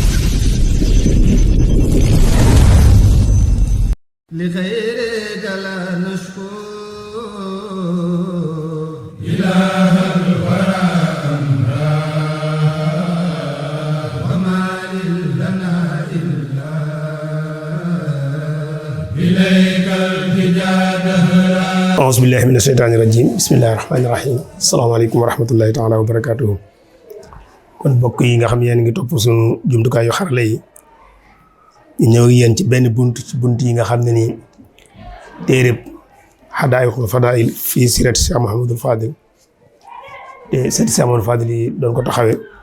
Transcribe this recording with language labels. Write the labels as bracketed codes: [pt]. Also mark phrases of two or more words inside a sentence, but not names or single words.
[ar] لغيرك لا نشكو إله الورى أمرا وما لنا إلا إليك التجا دهرا أعوذ بالله من الشيطان الرجيم بسم الله الرحمن الرحيم السلام عليكم ورحمة الله تعالى وبركاته [wo] kon mbokk yi nga xam yéen ngi topp suñu jumtukaay yu xarala yi ñu ñëw yéen ci benn bunt ci bunt yi nga xam ne nii téereb Hadaa'iqul Fadaa'il fii siirati Cheikh Mouhamadul Fadil te seeti Cheikh Mouhamadul Fadil yi doon ko taxawee